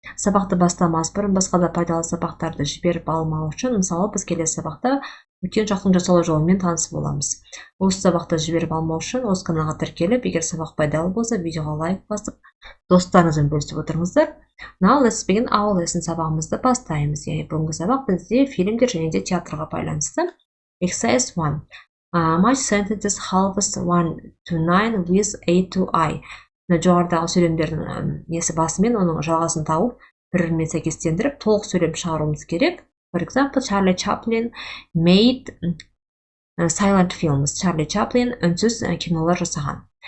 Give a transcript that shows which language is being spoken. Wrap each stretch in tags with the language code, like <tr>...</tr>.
<kk>Сабақты бастамас бұрын басқа да пайдалы сабақтарды жіберіп алмау үшін, мысалы, біз келесі сабақта өткен шақтың жасалу жолымен таныс боламыз. Осы сабақты жіберіп алмау үшін осы каналға тіркеліп, егер сабақ пайдалы болса, видеоға лайк басып, достарыңызбен бөлісіп отырыңыздар.</kk> <en>Now let's begin our lesson.</en> <kk>Сабағымызды бастаймыз. Яғни бүгінгі сабақ бізде фильмдер және де театрға байланысты.</kk> <en>Exercise 1. Match sentences halves 1 to 9 with A to I.</en> <kk>Жоғарыдағы сөйлемдердің несі басымен оның жалғасын тауып, бірімен сәйкестендіріп, толық сөйлем шығаруымыз керек.</kk> <en>For example, Charlie Chaplin made silent films.</en> <kk>Charlie Chaplin үнсіз кинолар жасаған.</kk>